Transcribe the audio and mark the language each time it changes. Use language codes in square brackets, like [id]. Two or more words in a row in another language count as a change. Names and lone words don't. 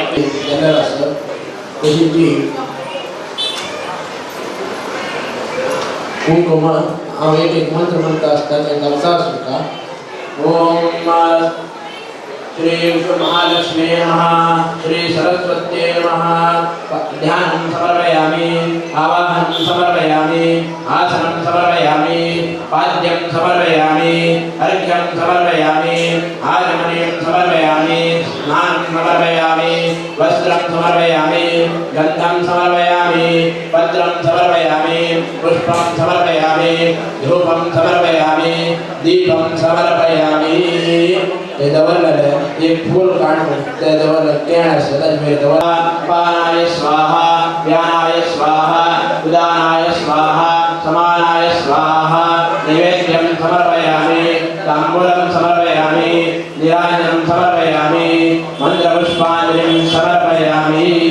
[kok] तशी कुंकुम हांव एक मंत्र म्हणटा आसता तें घालता आसता [sa] ओम श्री महालक्ष्मी नमः श्री सरस्वत्यै नमः ध्यानं समर्पयामि आवाहनं समर्पयामि आसनं समर्पयामि पाद्यं समर्पयामि अर्घ्यं समर्पयामि आगमनीयं समर्पयामि स्नानं समर्पयामि वस्त्रं समर्पयामि गन्धं समर्पयामि पत्रं समर्पयामि पुष्पं समर्पयामि धूपं समर्पयामि दीपं समर्पयामि [kok] ते दवरलेले एक फूल काढून ते दवरले केण आसता ताजे दवरा [sa] पानाय स्वाहा व्यानाय स्वाहा उदानाय स्वाहा समानाय स्वाहा नैवेद्यं समर्पयामि ताम्बूलं समर्पयामि नीराजनं समर्पयामि मन्त्रपुष्पाञ्जलिं समर्पयामि